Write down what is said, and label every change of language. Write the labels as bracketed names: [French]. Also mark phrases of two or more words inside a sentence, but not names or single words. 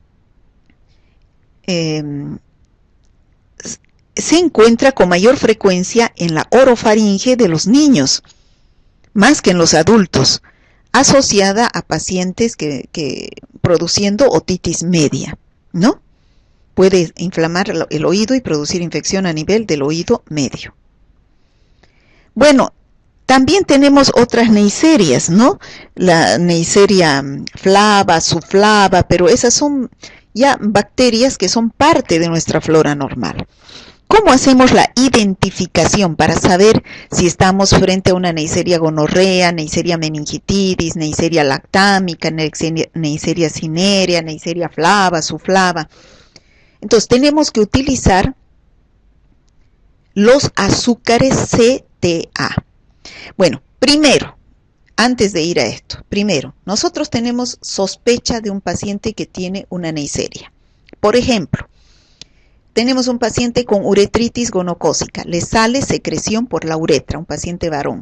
[Spanish] Se encuentra con mayor frecuencia en la orofaringe de los niños, más que en los adultos, asociada a pacientes que produciendo otitis media, ¿no? Puede inflamar el oído y producir infección a nivel del oído medio. Bueno, también tenemos otras neiserias, ¿no? La Neisseria flava, subflava, pero esas son ya bacterias que son parte de nuestra flora normal. ¿Cómo hacemos la identificación para saber si estamos frente a una Neisseria gonorrea, Neisseria meningitidis, Neisseria lactámica, Neisseria cinerea, Neisseria flava, subflava? Entonces tenemos que utilizar los azúcares CTA. Bueno, primero, antes de ir a esto, nosotros tenemos sospecha de un paciente que tiene una Neisseria. Por ejemplo, tenemos un paciente con uretritis gonocócica, le sale secreción por la uretra, un paciente varón.